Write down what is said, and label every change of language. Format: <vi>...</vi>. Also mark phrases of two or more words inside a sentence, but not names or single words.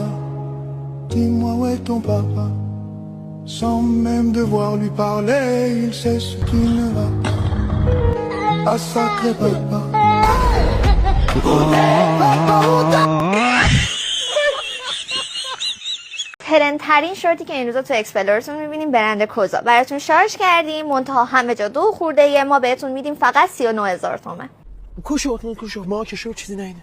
<fr>Dis-moi où est ton papa? Sans même devoir lui parler, il sait ce qui ne va pas. Ah sacré papa.</fr> <fa>ترین شورتی که این روزا تو اکسپلورتون میبینیم برند کوزا براتون شارژ کردیم، منتها همه جا 2 خورده ما بهتون میدیم فقط 39,000 تومن. کوشو ما که شو چیزی نه.</fa>